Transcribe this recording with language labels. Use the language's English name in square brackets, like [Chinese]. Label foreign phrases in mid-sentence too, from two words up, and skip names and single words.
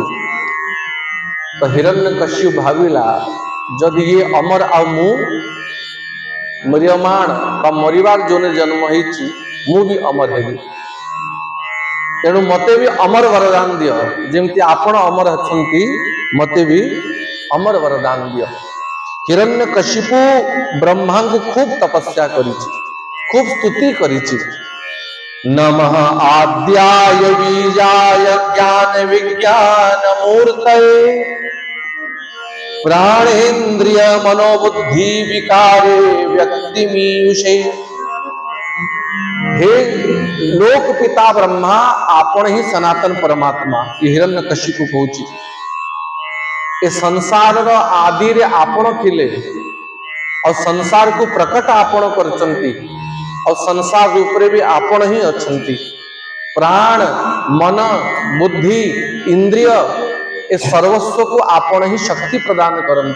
[Odia] ତ ହିରଣ୍ୟକଶ୍ୟପ ଭାବିଲା ଯଦି ଏ ଅମର ଆ ମୁଁ ମରିୟମାଣ ବା ମରିବାର ଯୋନେ ଜନ୍ମ ହୋଇଛି, ମୁଁ ବି ଅମର ହେବି। ତେଣୁ ମତେ ବି ଅମର ବରଦାନ ଦିଅ, ଯେମିତି ଆପଣ ଅମର ଅଛନ୍ତି ମତେ ବି ଅମର ବରଦାନ ଦିଅ। ହିରଣ୍ୟକଶିପୁ ବ୍ରହ୍ମା କୁ ଖୁବ ତପସ୍ୟା କରିଛି, ଖୁବ ସ୍ତୁତି କରିଛି। [Sanskrit] नमः आद्याय बीजाय ज्ञान विज्ञान मूर्तये प्राणेन्द्रिय मनोबुद्धि विकारे व्यक्तिमीयुषे। [Odia] ହେ ଲୋକ ପିତା ବ୍ରହ୍ମା, ଆପଣ ହିଁ ସନାତନ ପରମାତ୍ମା। ଏ ହିରଣ୍ୟକଶିପୁ କହୁଛି ଏ ସଂସାର ର ଆଦି ରେ ଆପଣ ଥିଲେ ଔର ସଂସାର କୁ ପ୍ରକଟ ଆପଣ କରନ୍ତି ଔର ସଂସାର ଉପର ବି ଆପଣ ହିଁ ଅଛନ୍ତି। ପ୍ରାଣ ମନ ବୁଦ୍ଧି ଇନ୍ଦ୍ରିୟ ଏ ସର୍ବସ୍ୱ କୁ ଆପଣ ହିଁ ଶକ୍ତି ପ୍ରଦାନ କରନ୍ତି।